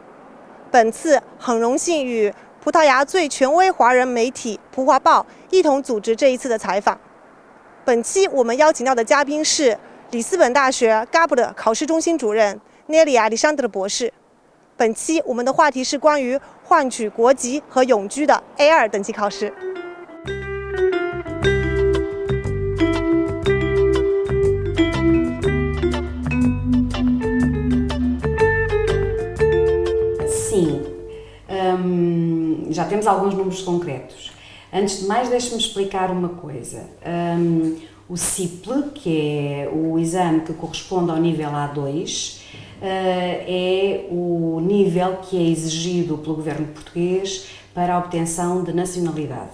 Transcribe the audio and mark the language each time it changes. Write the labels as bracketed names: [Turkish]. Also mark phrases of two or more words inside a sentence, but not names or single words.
[Chinese] 本次很荣幸与葡萄牙最权威华人媒体《葡华报》一同组织这一次的采访。本期我们邀请到的嘉宾是里斯本大学 GABLE 考试中心主任 Nélia Alexandre 博士。本期我们的话题是关于换取国籍和永居的 A2 等级考试。 [Portuguese] Sim, já temos alguns números concretos. Antes de mais, deixe-me explicar uma coisa. O CIPLE, que é o exame que corresponde ao nível A2, é o nível que é exigido pelo governo português para a obtenção de nacionalidade.